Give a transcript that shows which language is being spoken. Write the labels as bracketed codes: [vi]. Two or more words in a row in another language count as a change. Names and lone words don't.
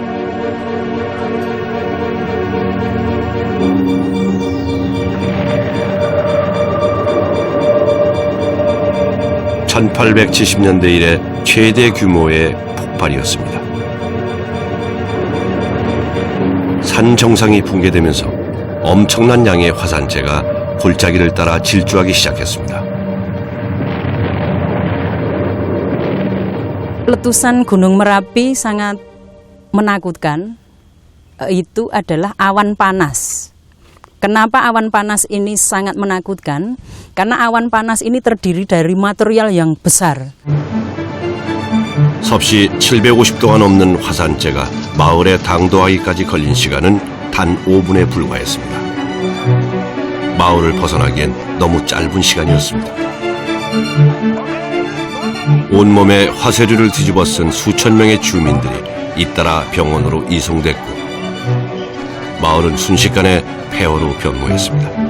[ko] (1870년대) 이래 최대 규모의 폭발이었습니다. 산 정상이 붕괴되면서 엄청난 양의 화산재가 골짜기를 따라 질주하기 시작했습니다. [id] Letusan Gunung Merapi sangat menakutkan, itu adalah awan panas. Kenapa awan panas ini sangat menakutkan? Karena awan panas ini terdiri dari material yang besar. [ko] 섭씨 750도가 넘는 화산재가 마을에 당도하기까지 걸린 시간은 단 5분에 불과했습니다. 마을을 벗어나기엔 너무 짧은 시간이었습니다. 온몸에 화쇄류를 뒤집어 쓴 수천 명의 주민들이 잇따라 병원으로 이송됐고 마을은 순식간에 폐허로 변모했습니다.